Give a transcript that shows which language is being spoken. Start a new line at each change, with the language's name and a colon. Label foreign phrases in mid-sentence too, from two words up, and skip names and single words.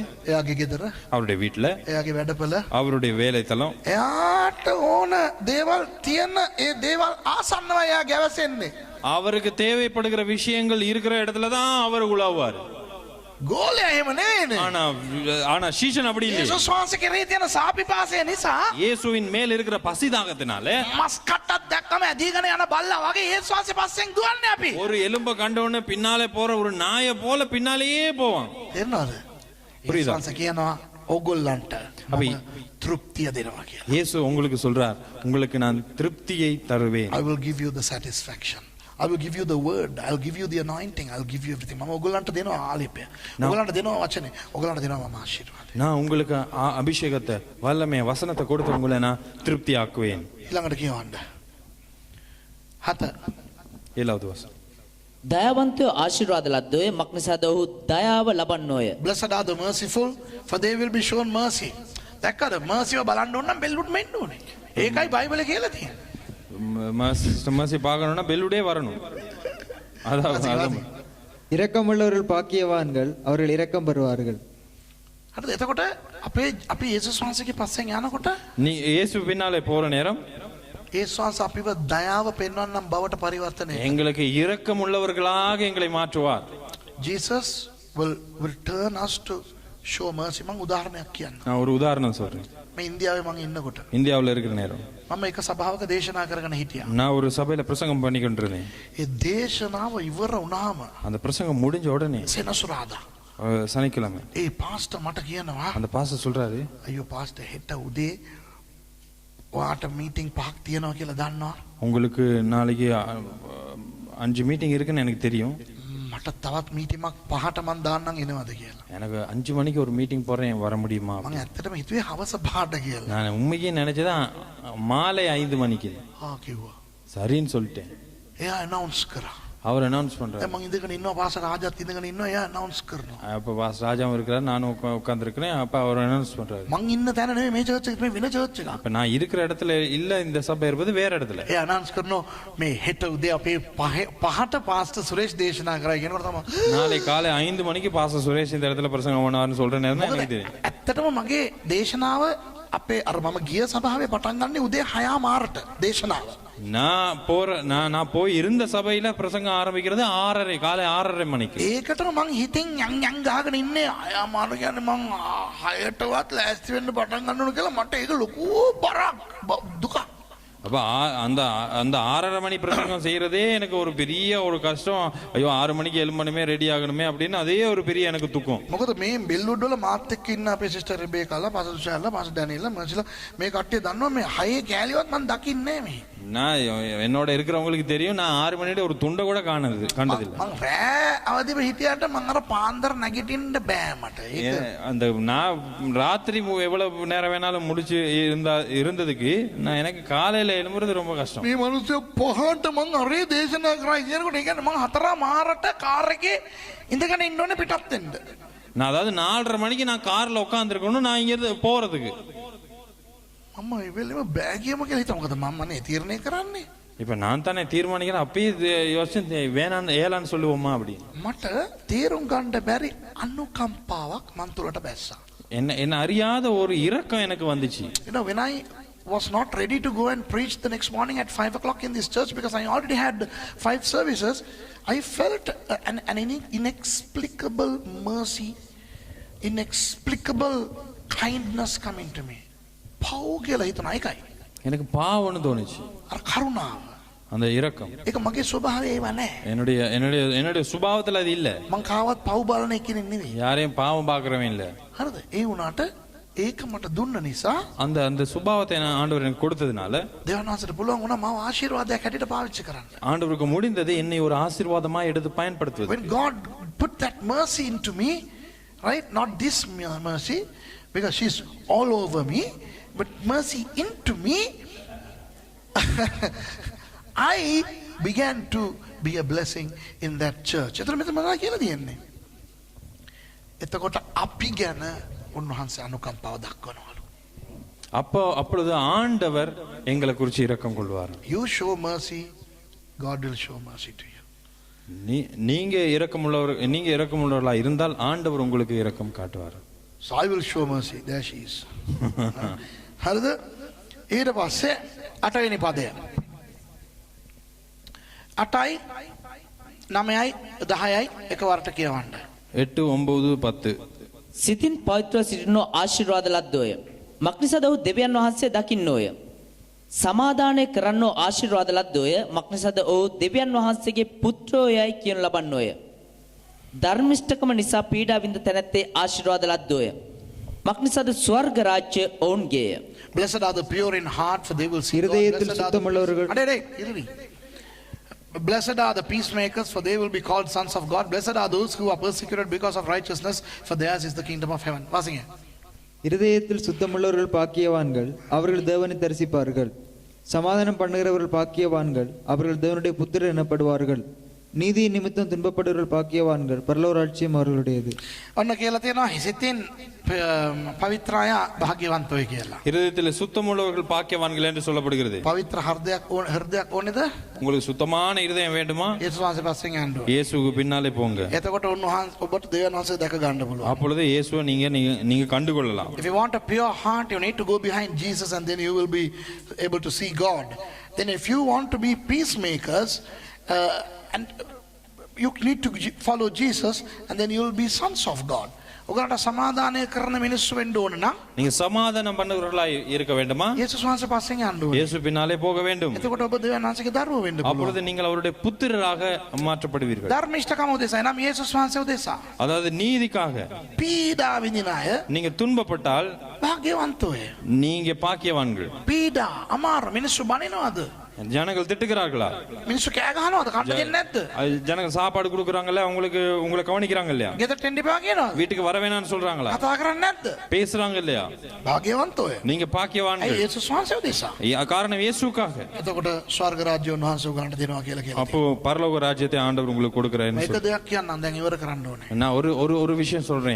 Sinhala: එයාගේ ගෙදර,
Tamil: அவருடைய வீட்டுல,
Sinhala: එයාගේ වැඩපළ,
Tamil: அவருடைய வேலைத்தலம்.
Sinhala: එයාට ඕන දේවල් තියෙන ඒ දේවල් ආසන්නව එයා ගැවසෙන්නේ.
Tamil: அவருக்கு தேவைப்படுகிற விஷயங்கள் இருக்கிற இடத்துல தான் அவர் உலாவார்.
Sinhala: ගෝලයා එහෙම නෙවෙයිනේ.
Tamil: ஆனா சீஷன் அப்படி இல்லை.
Sinhala: යේසුස් වහන්සේ කෙරෙහි තියෙන සාපිපාසය නිසා
Tamil: இயேசுவின் மேல் இருக்கிற பசிதாகத்தினால
Sinhala: මස් කට්ටක් දැක්කම ඇදීගෙන යන බල්ලා වගේ යේසුස් වහන්සේ පස්සෙන් දුවන්නේ අපි.
Tamil: ஒரு எலும்ப கண்டவொடனே பின்னாலே போற ஒரு நாயை போல பின்னாலேயே போவான்.
Sinhala: තේරෙනවද?
Tamil: புரியுதா?
Sinhala: යේසුස් වහන්සේ කියනවා ඕගොල්ලන්ට අපි තෘප්තිය දෙනවා කියලා.
Tamil: இயேசு உங்களுக்கு சொல்றார், உங்களுக்கு நான் திருப்தியை தருவேன்.
English: I will give you the satisfaction. I will give you the word. I will give you the anointing. I will give you everything.
Sinhala: මම ඔයගොල්ලන්ට දෙනවා ආලේපය. ඔයගොල්ලන්ට දෙනවා වචනේ. ඔයගොල්ලන්ට දෙනවා මම ආශිර්වාදය.
Tamil: நான் உங்களுக்கு அபிஷேகத்தை, வல்லமை, வசனத்தை கொடுத்து உங்களை நான் திருப்தி ஆக்குவேன்.
Sinhala: ඊළඟට කියවන්න. 7.
Tamil: 7வது வசனம்.
Sinhala: දයාවන්තයෝ ආශිර්වාද ලද්දෝය. මක්නිසාද ඔහු දයාව ලබන්නෝය.
English: Blessed are the merciful, for they will be shown mercy.
Sinhala: දැක්කද? mercyව බලන්න ඕන නම් බෙල්ලුඩ් මෙන්න ඕනේ. ඒකයි බයිබලේ කියලා තියෙන්නේ.
Tamil: மசி பார்க்கணும்னா பெல்லுடே வரணும். அதான் இரக்கமுள்ளவர்கள் பாக்கியவான்கள், அவர்கள் இரக்கம் பெறுவார்கள்.
Sinhala: හරිද? එතකොට අපි යේසුස් වහන්සේගේ පස්සෙන් යනකොට
Tamil: நீ இயேசு பின்னாலே போற நேரம்
Sinhala: යේසුස් වහන්සේ අපිව දයාව පෙන්වන්නම් බවට පරිවර්තනය.
Tamil: எங்களுக்கு இரக்கம் உள்ளவர்களாக எங்களை மாற்றுவார்.
English: Jesus will turn us to show mercy.
Sinhala: මම උදාහරණයක් කියන්න.
Tamil: நான் ஒரு உதாரணம் சொல்றேன்.
Sinhala: මේ ඉන්දියාවේ මම ඉන්නකොට
Tamil: இந்தியாவில் இருக்கிற நேரம்
Sinhala: මම එක සභාවක දේශනා කරගෙන හිටියා.
Tamil: நான் ஒரு சபையில பிரசங்கம் பண்ணி கொண்டிருந்தேன்.
Sinhala: ඒ දේශනාව ඉවර වුණාම
Tamil: அந்த பிரசங்கம் முடிஞ்ச உடனே
Sinhala: සෙනසුරාදා
Tamil: சனிக்கிழமை
Sinhala: ඒ පාස්ටර් මට කියනවා
Tamil: அந்த பாஸ்டர் சொல்றாரு,
Sinhala: අයියෝ පාස්ටර් හෙට උදේ ඔයාට මීටින් 5ක් තියෙනවා කියලා දන්නවා.
Tamil: உங்களுக்கு நாளைக்கு 5 மீட்டிங் இருக்குன்னு எனக்கு தெரியும்.
Sinhala: මට තවත් මීටිමක් 5ට මන් දාන්නම් එනවද කියලා.
Tamil: எனக்கு 5 மணிக்கு ஒரு மீட்டிங் போறேன், வர முடியுமா?
Sinhala: මම ඇත්තටම හිතුවේ හවස 5ට කියලා.
Tamil: நான் உண்மைக்கு நினைச்சதான் மாலை 5 மணிக்கு.
Sinhala: කිව්වා.
Tamil: சரின்னு சொல்லிட்டேன்.
Sinhala: එයා අනවුන්ස් කරා.
Tamil: அவர் அனௌன்ஸ் பண்றாரு.
Sinhala: දැන් මං ඉඳගෙන ඉන්නවා පාස්ටර් රාජත් ඉඳගෙන ඉන්නවා එයා අනවුන්ස් කරනවා.
Tamil: அப்ப பாஸ் ராஜாவும் இருக்கிறார், நானும் உட்கார்ந்துருக்கிறேன். அப்ப அவர் அனௌன்ஸ் பண்றாரு.
Sinhala: මං ඉන්න තැන නෙමෙයි මේ චර්ච් එක, මේ වෙන චර්ච් එකක්.
Tamil: அப்ப நான் இருக்கிற இடத்துல இல்ல, இந்த சபை இருப்பது வேற இடத்துல.
Sinhala: එයා අනවුන්ස් කරනවා මේ හෙට උදේ අපේ 5ට පාස්ටර් සුරේෂ් දේශනා කරා කියනකොට තමයි
Tamil: நாளை காலை 5 மணிக்கு பாஸ்டர் சுரேஷ் இந்த இடத்துல பிரசங்கம் பண்ணுவார்னு சொல்ற நேரம் தான் எனக்கு தெரியும்.
Sinhala: ඇත්තටම මගේ දේශනාව අපේ අර මම ගිය සභාවේ පටන් ගන්නේ උදේ 6:00 දේශනාව.
Tamil: நான் போய் இருந்த சபையில பிரசங்கம் ஆரம்பிக்கிறது 6:30 காலை 6:30 மணிக்கு.
Sinhala: ඒකටම මං හිතින් යන් ගහගෙන ඉන්නේ 6:00 කියන්නේ මං 6:00ටවත් ලෑස්ති වෙන්න පටන් ගන්න ඕන කියලා මට ඒක ලොකු බරක් දුකක්.
Tamil: அப்ப அந்த 6:30 மணி பிரசங்கம் செய்யறதே எனக்கு ஒரு பெரிய ஒரு கஷ்டம். ஐயோ 6 மணிக்கு எழும்பணுமே, ரெடி ஆகணுமே அப்படின்னு அதே ஒரு பெரிய எனக்கு துக்கம்.
Sinhala: මොකද මේ බෙල්වුඩ් වල මාත් එක්ක ඉන්න අපේ සිස්ටර් රෙබේකාලා, පාසල් ෂාලා, පාසල් ඩැනියල්ලා, මර්සිලා මේ කට්ටිය දන්නවා මේ 6 කෑලිවත් මං දකින්නේ නැහැ මේ.
Tamil: நான் என்னோட இருக்கிறவங்களுக்கு தெரியும், நான் 6 மணியோட ஒரு துண்டை கூட கண்டதில்லை.
Sinhala: මං රෑ අවදිව හිටියට මං අර පාන්දර නැගිටින්න බෑ මට. ඒක
Tamil: அந்த நான் ராத்திரி எவ்வளவு நேரம் வேணாலும் முடிச்சு இருந்ததுக்கு நான் எனக்கு காலையில எழும்புறது ரொம்ப கஷ்டம்.
Sinhala: මේ මිනිස්සු පහට මං අරේ දේශනා කරා කියනකොට ඒ කියන්නේ මං 4:00 කාර් එකේ ඉඳගෙන ඉන්න ඕනේ පිටත් වෙන්න.
Tamil: நான் அதாவது 4:30 மணிக்கு நான் கார்ல உட்காந்துருக்கணும் நான் இங்க இருந்து போறதுக்கு.
Sinhala: මම ඒ වෙලෙම බෑගියම කියලා හිතා. මොකද මම නේ තීරණය කරන්නේ.
Tamil: இப்ப நான் தானே தீர்மானிக்கிறேன். அப்பயே யோசிச்சு வேணான்னு ஏலான்னு சொல்லுவோமா அப்படி.
Sinhala: මට තීරුම් ගන්න බැරි අනුකම්පාවක් මන් තුලට බැස්සා.
Tamil: என்ன அறியாத ஒரு இரக்கம் எனக்கு வந்துச்சு.
English: You know, when I was not ready to go and preach the next morning at 5:00 in this church because I already had 5 services, I felt an inexplicable mercy, inexplicable kindness coming to me.
Sinhala: පව් කියලා හිතන එකයි.
Tamil: எனக்கு பாவம்னு தோணுச்சு.
Sinhala: අර කරුණාව.
Tamil: அந்த இரக்கம்.
Sinhala: ඒක මගේ ස්වභාවය ඒව නෑ.
Tamil: என்னுடைய சுபாவத்துல அது இல்ல.
Sinhala: මං කාවත් පව් බලන කෙනෙක් නෙවෙයි.
Tamil: யாரையும் பாவம் பார்க்கறவன் இல்ல.
Sinhala: හරිද? ඒ වුණාට ඒක මට දුන්න නිසා
Tamil: அந்த சுபாவத்தை ஆண்டவர் எனக்கு கொடுத்ததுனால
Sinhala: දේවනාසට පුළුවන් වුණා මාව ආශිර්වාදයක් හැටියට පාවිච්චි කරන්න.
Tamil: ஆண்டவருக்கு முடிந்தது என்னை ஒரு ஆசீர்வாதமா எடுத்து பயன்படுத்துவது.
English: When God put that mercy into me, right? Not this mercy because she's all over me, but mercy into me, I began to be a blessing in that church.
Sinhala: එතන මෙතන මොනවා කියලා දෙන්නේ? එතකොට අපි ගැන උන්වහන්සේ අනුකම්පාව දක්වනවලු.
Tamil: அப்பொழுது ஆண்டவர் எங்களை குறித்து இரக்கம் கொள்வார்.
English: You show mercy, God will show mercy to you.
Tamil: நீங்க இரக்கமுள்ளவர்களா இருந்தால் ஆண்டவர் உங்களுக்கு இரக்கம் காட்டுவார்.
English: So I will show mercy. There she is.
Sinhala: හරිද? ඊට පස්සේ 8 වෙනි පදය. 8යි 9යි 10යි එකවරට කියවන්න. 8 9 10. සිතින් පවිත්‍රව සිටිනෝ ආශිර්වාද ලද්දෝය. මක්නිසාද ඔහු දෙවියන් වහන්සේ දකින්නෝය. සමාදානය කරන්නෝ ආශිර්වාද ලද්දෝය. මක්නිසාද ඔහු දෙවියන් වහන්සේගේ පුත්‍රයෝයයි කියනු ලබන්නෝය. ධර්මිෂ්ඨකම නිසා පීඩා විඳ තැනැත්තේ ආශිර්වාද ලද්දෝය. මක්නිසාද ස්වර්ග රාජ්‍ය ඔවුන්ගේය.
English: Blessed are the pure in heart, for they will see God.
Tamil: இருதயத்தில் சுத்தமுள்ளவர்கள்
English: Blessed are the peacemakers, for they will be called sons of God. Blessed are those who are persecuted because of righteousness, for theirs is the kingdom of heaven.
Tamil: வாசிங்க. இருதயத்தில் சுத்தமுள்ளவர்கள் பாக்கியவான்கள், அவர்கள் தேவனை தரிசிப்பார்கள். சமாதானம் பண்ணுகிறவர்கள் பாக்கியவான்கள், அவர்கள் தேவனுடைய புத்திரர் எனப்படுவார்கள். நீதி நிமித்தம் துன்பப்படுவர்கள் பாக்கியவான்கள், பரலோக ராஜ்யம் அவர்களுடையது.
Sinhala: ඔන්න කියලා තියෙනවා හිසිතින් පවිත්‍රාය භාග්‍යවන්තෝයි කියලා.
Tamil: இருதயத்தில் சுத்தமுள்ளவர்கள் பாக்கியவான்கள் என்று சொல்லப்படுகிறது.
Sinhala: පවිත්‍ර හෘදයක් ඕනේද?
Tamil: உங்களுக்கு சுத்தமான இருதயம் வேண்டுமா?
Sinhala: යේසුස් වහන්සේ පස්සෙන් යන්න ඕනේ.
Tamil: இயேசுவுக்கு பின்னாலே போங்க.
Sinhala: එතකොට උන්වහන්සේ ඔබට දෙවියන් වහන්සේ දැක ගන්න පුළුවන්.
Tamil: அப்பொழுது இயேசுவை நீங்க கண்டு கொள்ளலாம்.
English: If you want a pure heart, you need to go behind Jesus and then you will be able to see God. Then if you want to be peacemakers, and you need to follow Jesus and then you will be sons of God.
Sinhala: ඔගලට සමාදානය කරන මිනිස්සු වෙන්න ඕන නම්
Tamil: நீங்க சமாதானம் பண்ணுகிறவர்களாய் இருக்க வேண்டுமா?
Sinhala: යේසුස් වහන්සේ පස්සෙන් යන්න ඕනේ.
Tamil: இயேசு பின்னாலே போக வேண்டும்.
Sinhala: එතකොට ඔබ දෙවියන් වහන්සේගේ දරුවෝ වෙන්න පුළුවන්.
Tamil: அப்பொழுது நீங்கள் அவருடைய புத்திரராக மாற்றப்படுவீர்கள்.
Sinhala: ධර්මිෂ්ඨකම උදෙසා නම් යේසුස් වහන්සේ උදෙසා
Tamil: அதாவது நீதிக்காக
Sinhala: පීඩා විඳින අය
Tamil: நீங்க துன்பப்பட்டால்
Sinhala: භාග්‍යවන්තෝ අය.
Tamil: நீங்க பாக்கியவான்கள்.
Sinhala: පීඩා අමාරු මිනිස්සු බනිනවද?
Tamil: ஜனங்கள் திட்டுகிறார்களா?
Sinhala: මිනිස්සු කෑ ගහනවද? කන්න දෙන්නේ නැද්ද?
Tamil: அது ஜனங்கள் சாப்பாடு கொடுக்குறாங்கல்ல, உங்களுக்கு உங்களை கவனிக்கிறாங்க இல்லையா?
Sinhala: ගෙදරට එන්න එපා කියනවද?
Tamil: வீட்டுக்கு வர வேணாம்னு சொல்றாங்களா?
Sinhala: කතා කරන්නේ නැද්ද?
Tamil: பேசுறாங்க இல்லையா?
Sinhala: භාග්‍යවන්තෝ අය.
Tamil: நீங்க
Sinhala: ඇයි
Tamil: பாக்கியவான்கள்.
Sinhala: යේසුස් වහන්සේ උදෙසා?
Tamil: காரணம் இயேசுக்காக.
Sinhala: එතකොට ස්වර්ග රාජ්‍ය උන්වහන්සේ උගලන්ට දෙනවා කියලා කියලා.
Tamil: அப்போ பரலோக ராஜ்யத்தை ஆண்டவர் உங்களுக்கு கொடுக்குறாருன்னு
Sinhala: මේක දෙයක් කියන්නම් දැන් ඉවර කරන්න ඕනේ.
Tamil: நான் ஒரு ஒரு ஒரு விஷயம் சொல்றேன்.